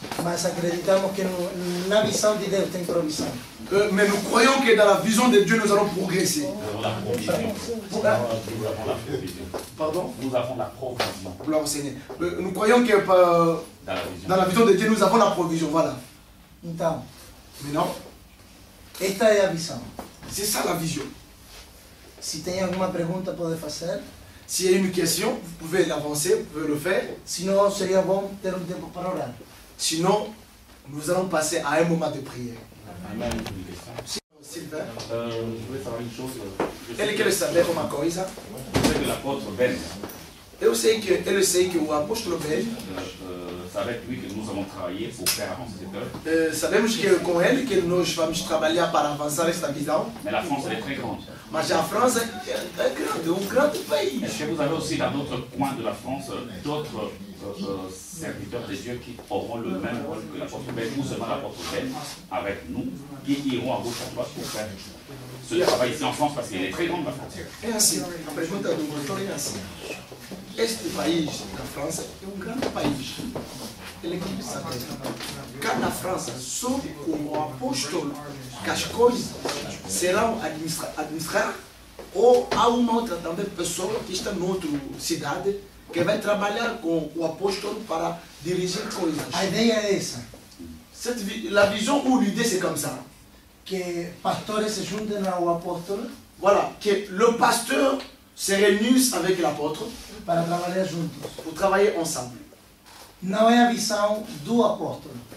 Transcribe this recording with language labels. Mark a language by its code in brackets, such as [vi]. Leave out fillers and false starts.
[pt] Mas acreditamos que na visão de Deus tem provisão. [fr] Mais nous croyons que dans la vision de Dieu nous allons progresser. Pardon? Nous avons la provision. Gloire au Seigneur. Nous croyons que dans la vision de Dieu nous avons la provision. Voilà. [pt] Então, [fr] maintenant, [pt] esta é a visão. [fr] C'est ça la vision. [pt] Se tem alguma pergunta, pode fazer. [fr] S'il y a une question, vous pouvez l'avancer, vous pouvez le faire. Sinon, [pt] seria bom ter tempo para orar. [fr] Sinon, nous allons passer à un moment de prière. Amen. Une question. Sylvain. Je voulais savoir une chose. [pt] Ele quer saber uma coisa. [fr] Je sais que l'apôtre Ben. [pt] Eu sei que o apóstolo Ben. [fr] C'est avec lui que nous allons travailler pour faire avancer cette œuvre. [pt] Sabemos que com ele que nós vamos trabalhar para avançar esta visão. [fr] Mais la France elle est très grande. [pt] Mas a França é grande, um grande país. [fr] Est-ce que vous avez aussi dans d'autres coins de la France d'autres serviteurs de Dieu qui auront le même rôle que l'apôtre Ben ou seulement l'apôtre Ben avec nous, qui iront à gauche à droite pour faire ce travail ici en France parce qu'elle est très grande la France. [pt] É assim, a pergunta do doutor é assim. Este país, a França, é um grande país. Ele quer saber, cá na França, só com o apóstolo que as coisas serão administradas ou há uma outra também pessoa que está noutra cidade que vai trabalhar com o apóstolo para dirigir coisas. A ideia é essa. [fr] La vision ou l'idée c'est comme ça. [pt] Que pastores se juntem ao apóstolo. [fr] Voilà, que le pasteur se réunisse avec l'apôtre [pt] para trabalhar juntos. [fr] Pour travailler ensemble. [pt] Não é a visão do apóstolo.